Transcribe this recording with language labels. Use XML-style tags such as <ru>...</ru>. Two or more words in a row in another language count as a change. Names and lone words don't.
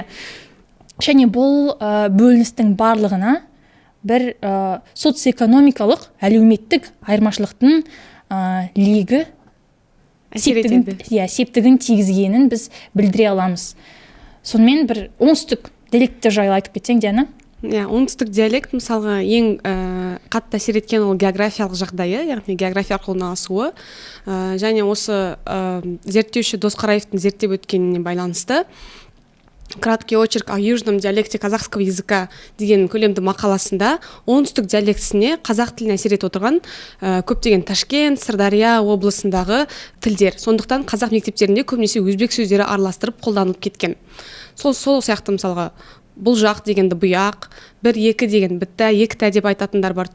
<kk>Және бұл бөліністің барлығына бір социоэкономикалық, әлеуметтік айырмашылықтың легі септігін тигізгенін біз білдіре аламыз. Сонымен бір оңтүстік диалекттер жайлы айтып кетсең, Диана? Оңтүстік диалект мысалға ең қатты әсер еткен ол географиялық жағдайы, яғни география орналасуы, және осы зерттеуші Досқараевтың зерттеп өткеніне байланысты</kk> <ru>«Краткий очерк о южном диалекте казахского языка»</ru> <kk>деген көлемді мақаласында оңтүстік диалектісіне қазақ тіліне әсер етіп отырған көптеген Ташкент, Сырдария облысындағы тілдер. Сондықтан қазақ мектептерінде көбінесе өзбек сөздері араластырып қолданылып кеткен. Сол сияқты мысалға бұл жақ дегенді бұяқ, бір екі деген бітті, екті деп айтатындар бар.</kk>